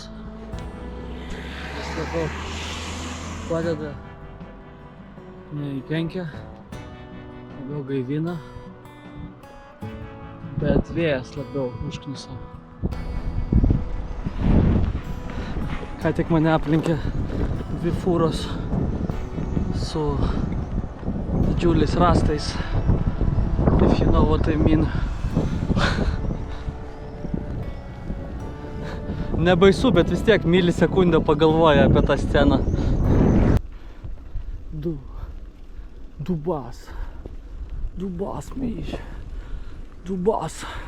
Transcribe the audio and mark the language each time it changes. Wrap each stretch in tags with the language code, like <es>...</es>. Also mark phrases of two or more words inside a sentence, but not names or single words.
<lt>Jis labiau padeda, nei kenkia, labiau gaivina, bet vėjas labiau užkniso. Ką tik mane aplinkė dvi fūros su didžiuliais rastais.</lt> <en>If you know what I mean.</en> <lt>Nebaisu, bet vis tiek milisekundę pagalvoja apie tą sceną. Dubas, myš. Dubas.</lt>